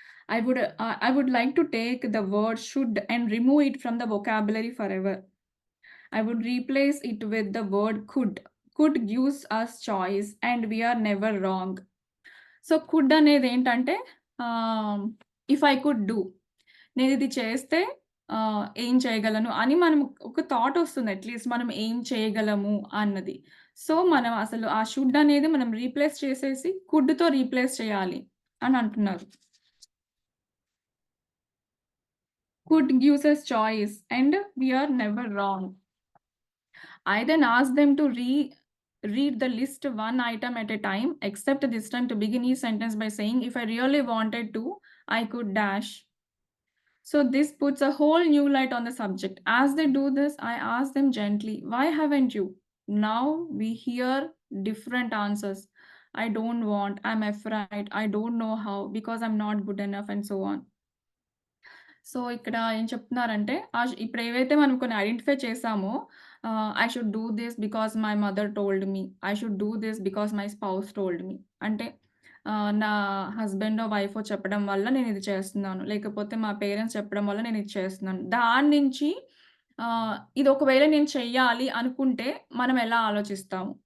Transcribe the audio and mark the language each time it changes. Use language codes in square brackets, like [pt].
[en] I would like to take the word should and remove it from the vocabulary forever. I would replace it with the word could. Could gives us choice and we are never wrong. So, could అనేదేంటంటే ah, if I could do. [te] నేనిది చేస్తే ఏం చేయగలను అని మనం ఒక thought ఒస్తుంది at least మనం ఏం చేయగలము అన్నది. సో, మనం అసలు ఆ షుడ్ అనేది మనం రీప్లేస్ చేసేసి కుడ్‌తో రీప్లేస్ చేయాలి అని అంటున్నారు. [en] Could gives us choice and we are never wrong. I then ask them to read the list one item at a time, except this time to begin each sentence by saying, if I really wanted to, I could dash. So this puts a whole new light on the subject. As they do this, I ask them gently, why haven't you? Now we hear different answers. I don't want, I'm afraid, I don't know how, because I'm not good enough, and so on. [te] So, ఇక్కడ ఏం చెప్తున్నారంటే, ఇప్పుడేవైతే మనం కొన్ని identify చేసామో, [en] I should do this because my mother told me. I should do this because my spouse told me. [te] అంటే నా హస్బెండో, వైఫో చెప్పడం వల్ల నేనిది చేస్తున్నాను. లేకపోతే మా పేరెంట్స్ చెప్పడం వల్ల నేనిది చేస్తున్నాను. దాని నుంచి ఇది ఒకవేళ నేను చెయ్యాలి అనుకుంటే మనం ఎలా ఆలోచిస్తాము?